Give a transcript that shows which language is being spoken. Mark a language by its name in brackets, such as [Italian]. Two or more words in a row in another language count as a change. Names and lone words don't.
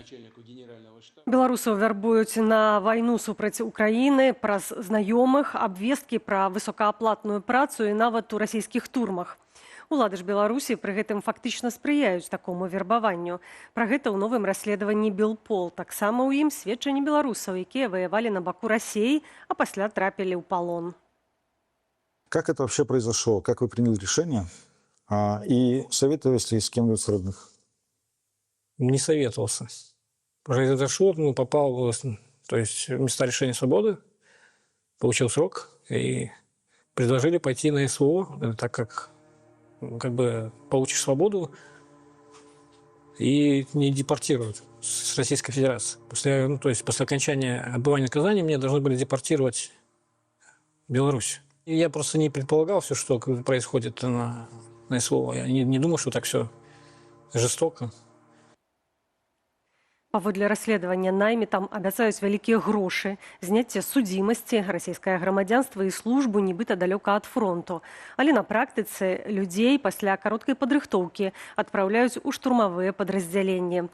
[Belarusian] Беларусаў вярбуюць на вайну супраць Украіны праз знаёмых, абвесткі пра высокааплатную працу і нават у расійскіх турмах. Улады ж Беларусі пры гэтым фактычна спрыяюць такому вербаванню. Пра гэта ў новым расследаванні Белпол. Таксама ў ім сведчанні беларусаў, якія ваявалі на баку Расіі, а пасля трапілі ў палон. [Russian] Как это вообще произошло? Как вы приняли решение? И советовались ли с кем-нибудь с родных? не советовался. Произошло, попал, то есть в места лишения свободы, получил срок и предложили пойти на СВО, так как бы получишь свободу и не депортируют с Российской Федерации. После окончания отбывания наказания меня должны были депортировать в Беларусь. И я просто не предполагал все, что происходит на СВО. Я не думал, что так все жестоко. [Belarusian] Паводле расследавання наймітам абяцаюць вялікія грошы, зняцце судзімасці, расійскае грамадзянства і службу нібыта далёка ад фронту. Але на практыцы людзей пасля кароткай падрыхтоўкі адпраўляюць у штурмавыя падраздзяленні.